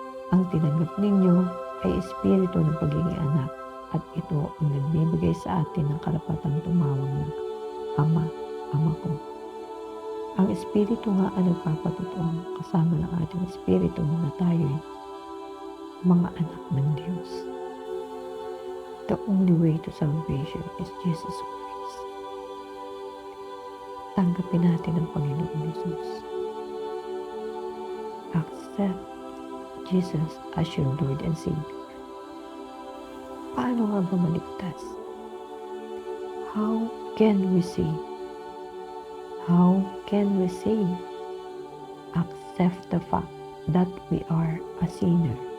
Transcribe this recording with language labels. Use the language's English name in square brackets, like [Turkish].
[Filipino] Ang tinanggap ninyo ay Espiritu ng pagiging anak, at ito ang nagbibigay sa atin ng karapatang tumawag ng Ama, Ama ko. Ang Espiritu nga ang nagpapatotoo kasama ng ating Espiritu na tayo'y mga anak ng Diyos. [English] The only way to salvation is Jesus Christ. [Filipino] Tanggapin natin ang Panginoong Jesus. [English] Accept Jesus as your Lord and Savior. [Filipino] Paano nga ba maligtas? [English] How can we save? How can we save? Accept the fact that we are a sinner.